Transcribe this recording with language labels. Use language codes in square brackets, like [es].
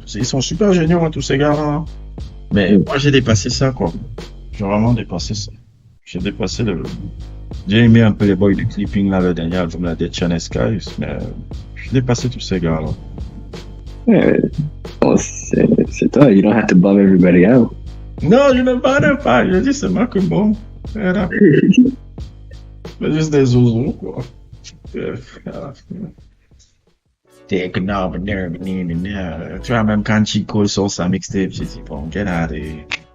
[fr] Ils sont super géniaux, hein, tous ces gars-là. Hein. Mais moi, j'ai dépassé ça, quoi. J'ai vraiment dépassé ça. J'ai dépassé J'ai aimé un peu les boys du clipping, là, le dernier album, la Dead Channel Skies, mais j'ai dépassé tous ces gars-là. Bon, c'est toi, [en] you don't have to bomb everybody out. [fr] Non, je ne parle pas. Je dis seulement que bon. Voilà. C'est juste des zozos, quoi. Tu vois, même quand Chico sort sa mixtape, j'ai dit, bon, [en] get out of here.